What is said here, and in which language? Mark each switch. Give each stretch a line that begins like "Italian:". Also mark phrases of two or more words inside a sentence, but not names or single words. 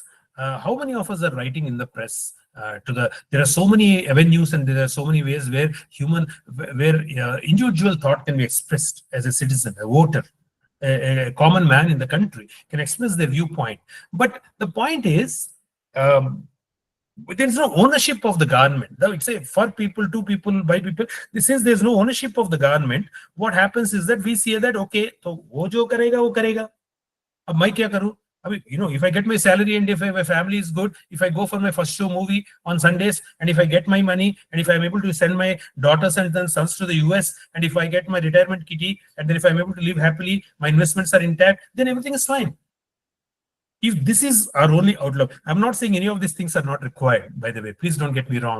English: How many of us are writing in the press? There are so many avenues and there are so many ways where individual thought can be expressed as a citizen, a voter, a common man in the country can express their viewpoint. But the point is, there is no ownership of the government. Now, it's a for people, to people, by people. This says there's no ownership of the government. What happens is that we say that, okay, so
Hindi: वो जो करेगा, वो करेगा. अब मैं क्या करूँ?
English: I mean, if I get my salary and if my family is good, if I go for my first show movie on Sundays, and if I get my money, and if I'm able to send my daughters and then sons to the US, and if I get my retirement kitty, and then if I'm able to live happily, my investments are intact, then everything is fine. If this is our only outlook, I'm not saying any of these things are not required, by the way, please don't get me wrong.